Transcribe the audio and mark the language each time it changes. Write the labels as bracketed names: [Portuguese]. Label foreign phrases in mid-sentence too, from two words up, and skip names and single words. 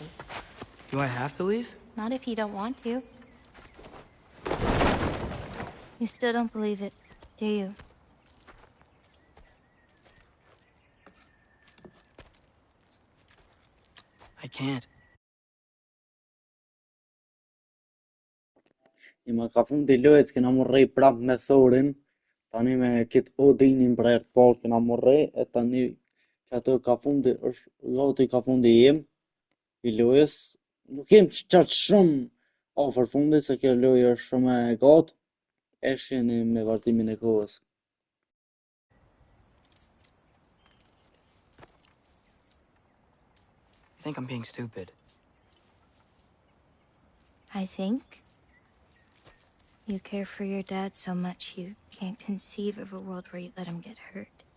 [English] Do I have to leave? Not if you don't want to. You still don't believe it, do you? I can't. [Albanian] Ma ka fundi i lojës kena morrë prap me Thorin, tani me këtë Odinin për herë të parë kena morrë, e tani që ato ka fundi është gati ka fundi im i lojës. Nuk jem qatë shumë afër fundit se kjo lojë është shumë e gatë, e shihni me vazhdimin e kohës. [English] I think I'm being stupid. I think you care for your dad so much you can't conceive of a world where you let him get hurt.